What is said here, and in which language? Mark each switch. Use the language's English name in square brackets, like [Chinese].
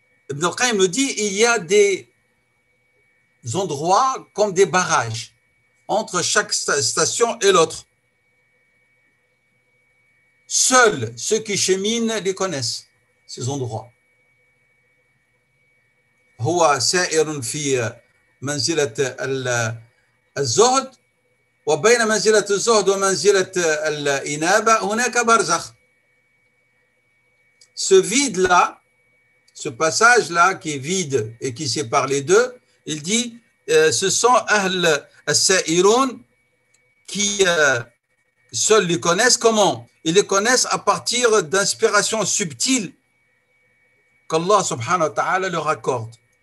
[French] Ibn al-Qayyim nous dit il y a des endroits comme des barrages entre chaque station et l'autre. Seuls ceux qui cheminent les connaissent, ces endroits. [Arabic] هو سائر في منزلة الزهد وبين منزلة الزهد ومنزلة الإنابة هناك برزخ. [French] Ce vide-là, ce passage-là qui est vide et qui sépare les deux, il dit ce sont Ahl al-Sa'irun qui seuls les connaissent. Comment? Ils les connaissent à partir d'inspirations subtiles qu'Allah subhanahu wa ta'ala leur accorde.